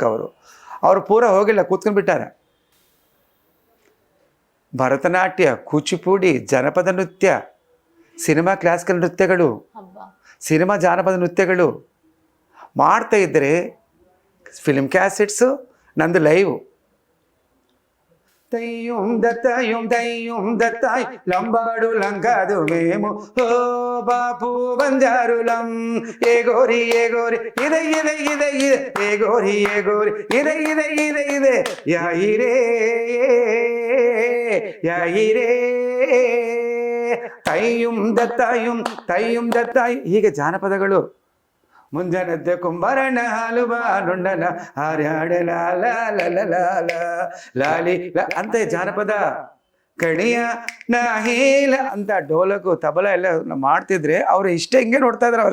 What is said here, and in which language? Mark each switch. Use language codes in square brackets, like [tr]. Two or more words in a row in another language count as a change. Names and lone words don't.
[kn] ಅವರು ಪೂರ ಹೋಗಿಲ್ಲ, ಕೂತ್ಕೊಂಡ್ಬಿಟ್ಟಾರ. ಭರತನಾಟ್ಯ, ಕೂಚಿಪುಡಿ, ಜನಪದ ನೃತ್ಯ, ಸಿನಿಮಾ ಕ್ಲಾಸಿಕಲ್ ನೃತ್ಯಗಳು, ಸಿನಿಮಾ ಜಾನಪದ ನೃತ್ಯಗಳು ಮಾಡ್ತಾ ಇದ್ದರೆ ಫಿಲ್ಮ್ ಕ್ಯಾಸೆಟ್ಸು, ನಂದು ಲೈವ್. [te] తయ్యం దత్తాయ్ లంబాడు లంకాదు మేము ఓ బాపు బంజారులం ఏ గోరి ఇదే ఏ గోరి ఇదే యాయిరే తయ్యం దత్తాయ్ [kn] ಹೀಗೆ ಜಾನಪದಗಳು. ಮುಂಜಾನೆದ್ದೆ ಕುಂಬಾರಣ್ಣ ಹಾಲು ಬಾನುಂಡನ ಹಾರ್ಯಾಡೆ ಲಾಲಿ ಅಂತ ಜಾನಪದ. ಕಣಿಯ ನಾ ಹೇಲ ಅಂತ ಡೋಲಕು ತಬಲ ಎಲ್ಲ ಮಾಡ್ತಿದ್ರೆ ಅವರು ಹಿಂಗೆ ನೋಡ್ತಾ ಇದ್ದಾರೆ.